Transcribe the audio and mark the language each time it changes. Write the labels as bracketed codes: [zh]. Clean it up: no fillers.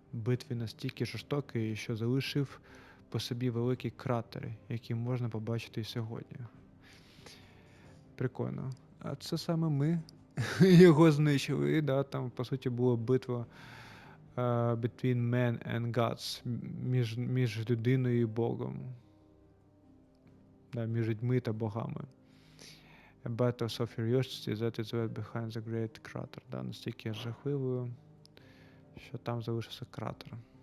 [uk] Битві настільки жорстокої, що залишив по собі великі кратери, які можна побачити і сьогодні. Прикольно. А це саме ми його знищили. І, да, там, по суті, була битва [en] between men and gods, [uk] між людиною і Богом. Да, між людьми та богами. [en] A battle so furious that is left behind the great crater. [uk] Да, настільки жахливою, що там залишився кратер.